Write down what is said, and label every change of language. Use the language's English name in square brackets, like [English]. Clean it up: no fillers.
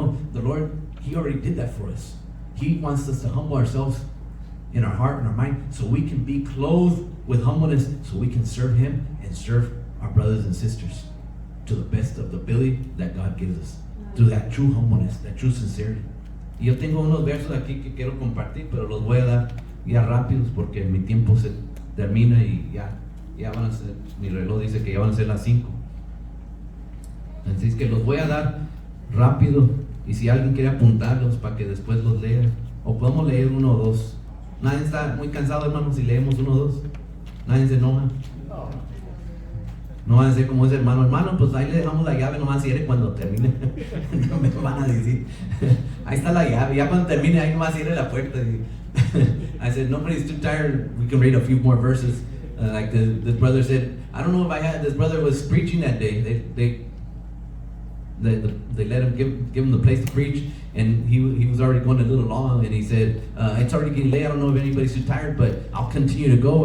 [English] No, the Lord, he already did that for us. He wants us to humble ourselves in our heart and our mind, so we can be clothed with humbleness, so we can serve him and serve our brothers and sisters to the best of the ability that God gives us, to that true humbleness, that true sincerity. [Spanish] Y yo tengo unos versos aquí que quiero compartir, pero los voy a dar ya rápidos porque mi tiempo se termina y ya van a ser, mi reloj dice que ya van a ser las 5. Así es que los voy a dar rápido, y si alguien quiere apuntarlos para que después los lea, o podemos leer uno o dos. Nadie está muy cansado, hermanos, si leemos uno o dos. Nadie se enoja. No van a ser como ese hermano, pues ahí le dejamos la llave, nomás cierre cuando termine. No me van a decir. Ahí está la llave, ya cuando termine, ahí nomás cierre la puerta. [English] I said, nobody's too tired, we can read a few more verses. Like this brother said, I don't know if this brother was preaching that day. They let him give him the place to preach, and he was already going a little long, and he said, it's already getting late, I don't know if anybody's too tired, but I'll continue to go.